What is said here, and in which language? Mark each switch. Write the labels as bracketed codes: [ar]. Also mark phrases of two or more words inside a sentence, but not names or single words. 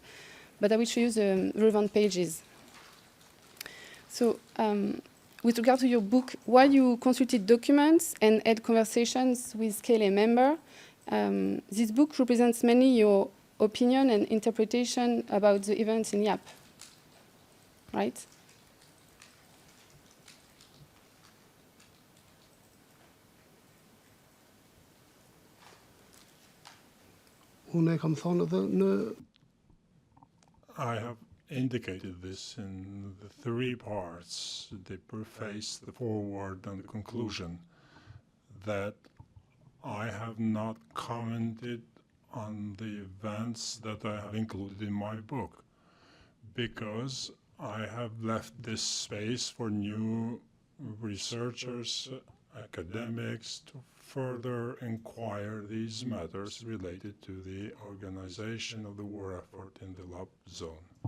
[en] But I will show you the relevant pages. So, with regard to your book, while you consulted documents and had conversations with KLA members, this book represents mainly your opinion and interpretation about the events in YAP, right? [sq] unë e kam thonë edhe në [en] I have indicated this in the three parts, the preface, the foreword, and the conclusion, that I have not commented on the events that I have included in my book, because I have left this space for new researchers, academics, to further inquire these matters related to the organization of the war effort in the LAP zone.